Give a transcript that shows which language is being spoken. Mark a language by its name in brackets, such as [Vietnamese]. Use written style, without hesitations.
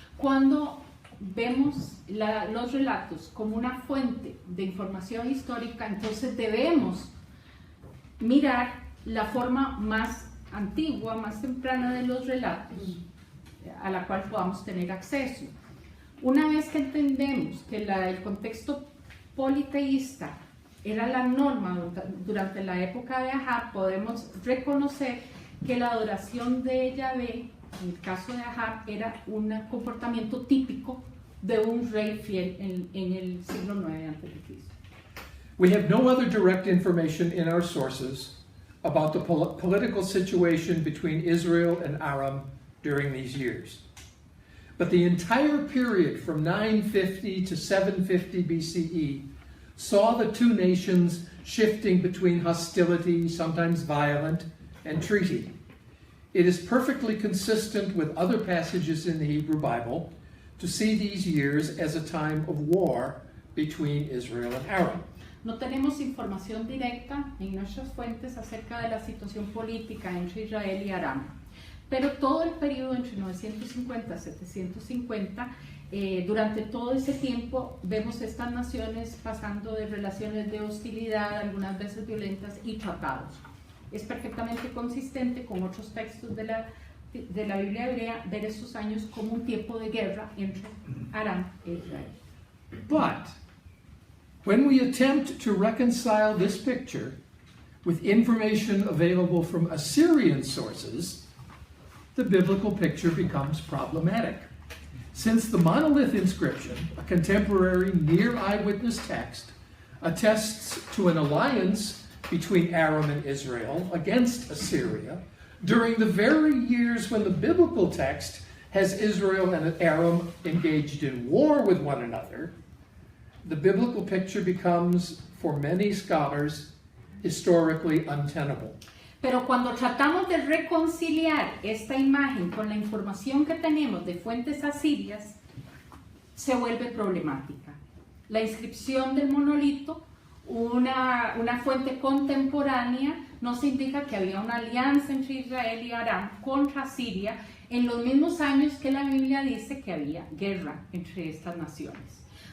[Spanish] Cuando vemos los relatos como una fuente de información histórica, entonces debemos mirar la forma más antigua, más temprana de los relatos, a la cual podamos tener acceso. Una vez que entendemos que el contexto politeísta era la norma durante la época de Ahab, podemos reconocer que la adoración de Yahvé, en el caso de Ahab, era un comportamiento típico de un rey fiel en el siglo IX a.C. [English] We have no other direct information in our sources about the political situation between Israel and Aram during these years. But the entire period from 950 to 750 BCE saw the two nations shifting between hostility, sometimes violent, and treaty. It is perfectly consistent with other passages in the Hebrew Bible to see these years as a time of war between Israel and Aram. [Spanish] No tenemos información directa en nuestras fuentes acerca de la situación política entre Israel y Aram, pero todo el periodo entre 950 y 750, durante todo ese tiempo vemos estas naciones pasando de relaciones de hostilidad, algunas veces violentas, y tratados. Es perfectamente consistente con otros textos de la Biblia hebrea ver estos años como un tiempo de guerra entre Aram e Israel. [English] But when we attempt to reconcile this picture with information available from Assyrian sources, the biblical picture becomes problematic. Since the monolith inscription, a contemporary near eyewitness text, attests to an alliance between Aram and Israel against Assyria during the very years when the biblical text has Israel and Aram engaged in war with one another, the biblical picture becomes, for many scholars, historically untenable. [Spanish] Pero cuando tratamos de reconciliar esta imagen con la información que tenemos de fuentes asirias, se vuelve problemática. La inscripción del monolito, una fuente contemporánea, nos indica que había una alianza entre Israel y Aram contra Siria en los mismos años que la Biblia dice que había guerra entre estas naciones.